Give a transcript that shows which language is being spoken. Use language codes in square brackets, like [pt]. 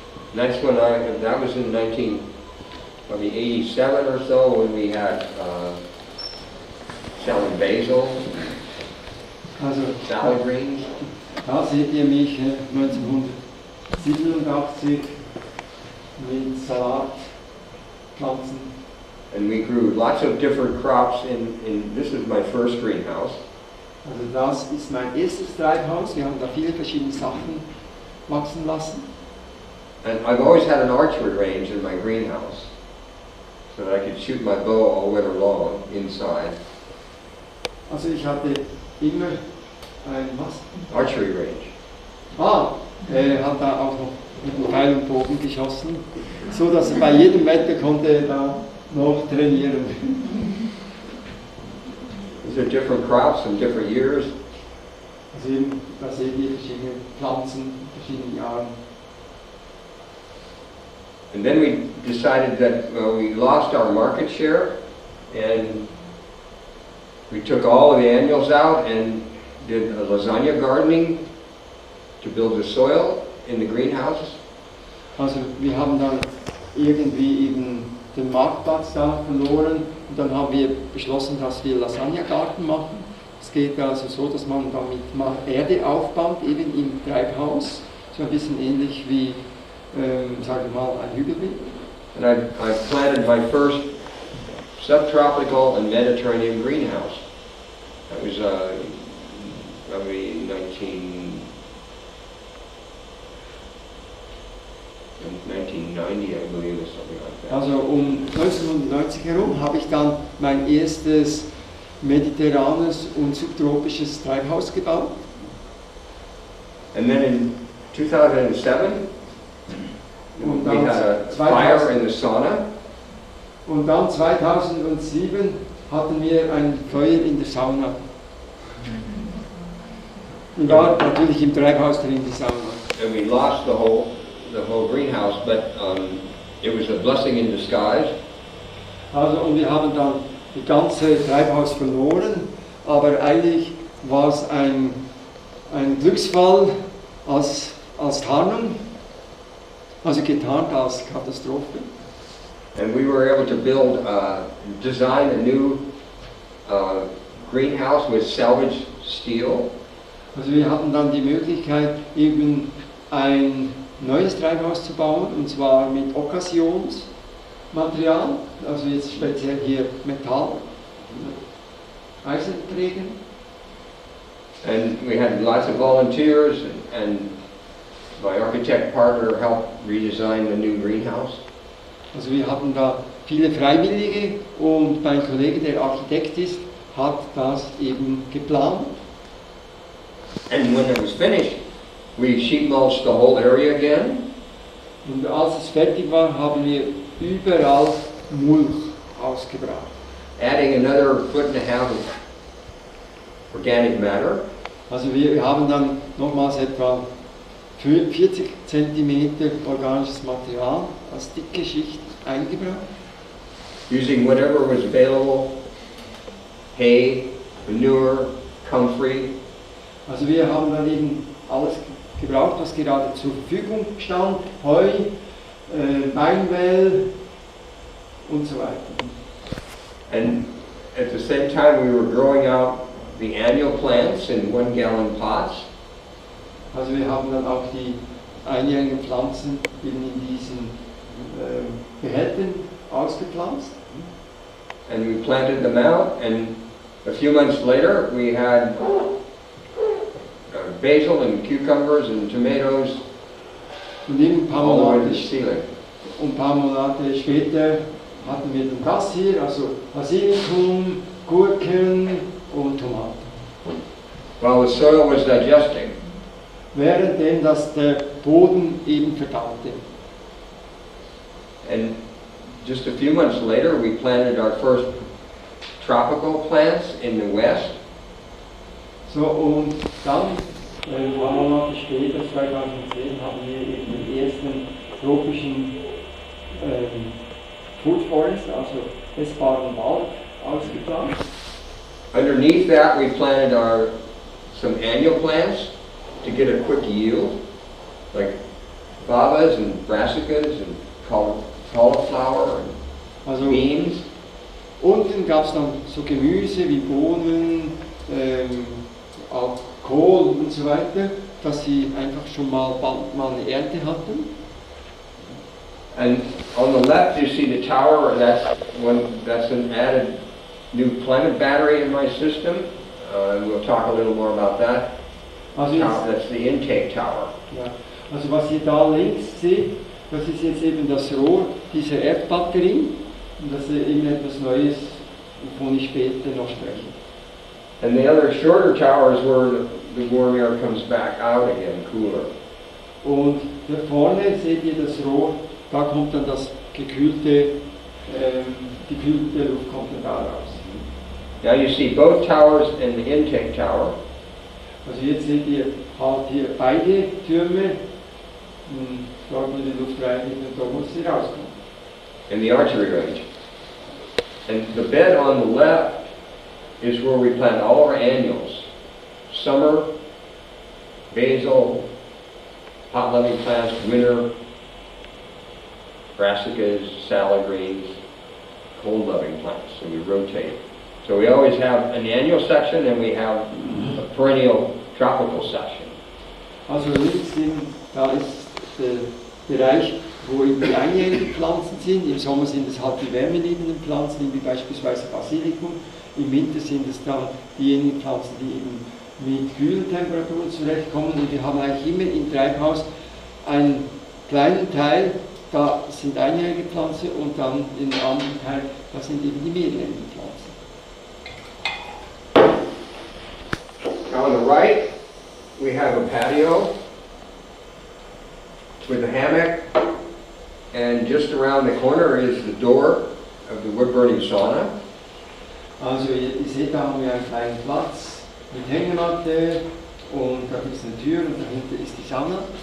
[en] And that's when that was in 1987 or so when we had selling basil, [de] Also [en] salad greens. [de] da seht ihr mich 1987 mit Salatpflanzen. [en] And we grew lots of different crops in this is my first greenhouse. [de] Also das ist mein erstes Treibhaus. Wir haben da viele verschiedene Sachen wachsen lassen. [en] And I've always had an archery range in my greenhouse so that I could shoot my bow all winter long inside. [de] Also ich hatte immer ein was? [en] Archery range. [de] Er hat da auch noch mit dem Pfeil und Bogen geschossen, so dass er bei jedem Wetter konnte er da noch trainieren. [en] These are different crops in different years. [de] Also eben, da seht ihr verschiedene Pflanzen in verschiedenen Jahren. [en] And then we decided that we lost our market share and we took all of the annuals out and did a lasagna gardening to build the soil in the greenhouse. [de] Also wir haben dann irgendwie eben den Marktplatz da verloren und dann haben wir beschlossen, dass wir Lasagnegarten machen. Es geht also so, dass man damit mal Erde aufbaut, eben im Treibhaus, so ein bisschen ähnlich wie, sagen wir mal, ein Hügelbeet. [en] And I planted my first subtropical and Mediterranean greenhouse. That was probably 1990, I believe, or something like that. [de] Also um 1990 herum habe ich dann mein erstes mediterranes und subtropisches Treibhaus gebaut. [en] And then in 2007, [de] Und [en] we [de] dann, [en] had a fire in the sauna. [de] und dann 2007 hatten wir ein Feuer in der Sauna. Und war natürlich im Treibhaus drin, die Sauna. [en] And we lost the whole greenhouse, but it was a blessing in disguise. [de] Also, und wir haben dann das ganze Treibhaus verloren, aber eigentlich war es ein Glücksfall als Tarnung, also getarnt als Katastrophe. [en] And we were able to design a new greenhouse with salvaged steel. [de] Also wir hatten dann die Möglichkeit, eben ein neues Treibhaus zu bauen, und zwar mit Okkasionsmaterial, also jetzt speziell hier Metall, Eisenträger. [en] And we had lots of volunteers, and my architect partner helped redesign the new greenhouse. [de] Also wir hatten da viele Freiwillige und mein Kollege, der Architekt ist, hat das eben geplant. [en] And when it was finished, we sheet mulched the whole area again. [de] Und als es fertig war, haben wir überall Mulch ausgebracht. [en] Adding another 1.5 feet of organic matter. [de] Also wir haben dann nochmals etwa 40 cm organisches Material als dicke Schicht eingebracht. [en] Using whatever was available, hay, manure, comfrey. [de] Also wir haben dann eben alles gebraucht, was gerade zur Verfügung stand, Heu, Beinmehl und so weiter. [en] And at the same time we were growing out the annual plants in 1-gallon pots. [de] Also wir haben dann auch die einjährigen Pflanzen eben in diesen Behältern ausgepflanzt. [en] And we planted them out, and a few months later we had basil and cucumbers and tomatoes [de] Und eben ein [en] all the way to the ceiling. [de] ein paar Monate später hatten wir dann das hier, also Basilikum, Gurken und Tomaten. [en] While the soil was digesting. [de] Währenddem dass der Boden eben verdaute. [en] And just a few months later we planted our first tropical plants in the west. [de] So, und dann, ein paar Monate später, 2010, haben wir eben den ersten tropischen Food Forest, also essbaren Wald, ausgepflanzt. [en] Underneath that we planted some annual plants to get a quick yield, like fabas and brassicas and cauliflower and [de] Also [en] beans. [de] unten gab es dann so Gemüse wie Bohnen, auch Kohl und so weiter, dass sie einfach schon mal bald mal eine Ernte hatten. [en] And on the left you see the tower. That's an added new climate battery in my system. And we'll talk a little more about that. [de] Also, jetzt, [en] That's the intake tower. [de] ja, also was ihr da links seht, das ist jetzt eben das Rohr dieser Erdbatterie. Und das ist eben etwas Neues, wovon ich später noch spreche. [en] And the other shorter tower is where the warm air comes back out again, cooler. [de] Und hier vorne seht ihr das Rohr, da kommt dann das gekühlte, die kühlte Luft kommt dann da raus. [en] Now you see both towers and the intake tower. [de] Also jetzt seht ihr halt hier beide Türme, dort wo die Luft reingeht und da muss sie rauskommen. [en] In the archery range. And the bed on the left is where we plant all our annuals. Summer, basil, hot loving plants, winter, brassicas, salad greens, cold-loving plants, and we rotate. So we always have an annual section and we have a perennial tropical section. [de] Also links da ist der Bereich, wo eben die einjährigen Pflanzen sind. Im Sommer sind es halt die wärmeliebenden Pflanzen, wie beispielsweise Basilikum. Im Winter sind es dann diejenigen Pflanzen, die eben mit kühlen Temperaturen zurechtkommen. Und wir haben eigentlich immer im Treibhaus einen kleinen Teil, da sind einjährige Pflanzen und dann den anderen Teil, da sind eben die mehrjährigen Pflanzen. [en] Now on the right, we have a patio with a hammock, and just around the corner is the door of the wood-burning sauna. [de] Also ihr seht, da haben wir einen kleinen Platz mit Hängematte und da gibt es eine Tür und dahinter ist die Sauna.